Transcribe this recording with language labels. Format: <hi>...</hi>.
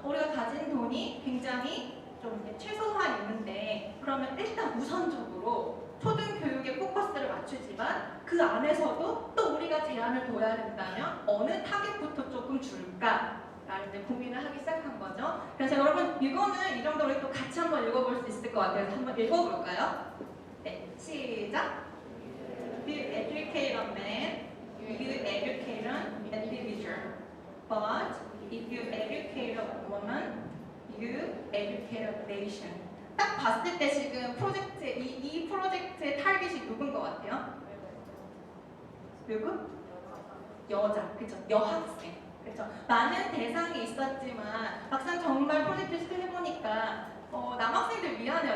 <ko>우리가 가진 돈이 굉장히 좀 이제 최소한 있는데 그러면 일단 우선적으로 초등교육에 포커스를 맞추지만 그 안에서도 또 우리가 제한을 둬야 된다면 어느 타겟부터 조금 줄까? 라는 이제 고민을 하기 시작한 거죠. 그래서 여러분 이거는 이 정도로 우리 또 같이 한번 읽어볼 수 있을 것 같아요. 한번 읽어볼까요? 네, 시작!</ko> <en>You educate a man, you educate an individual. But if you educate a woman, you educate a nation.</en> <ko>딱 봤을 때 지금 프로젝트 이 프로젝트의 타겟이 누군 것 같아요? 누구? 여자, 그렇죠? 여학생, 그렇죠? 많은 대상이 있었지만 막상 정말 프로젝트 시도해보니까 남학생들 미안해요.</ko>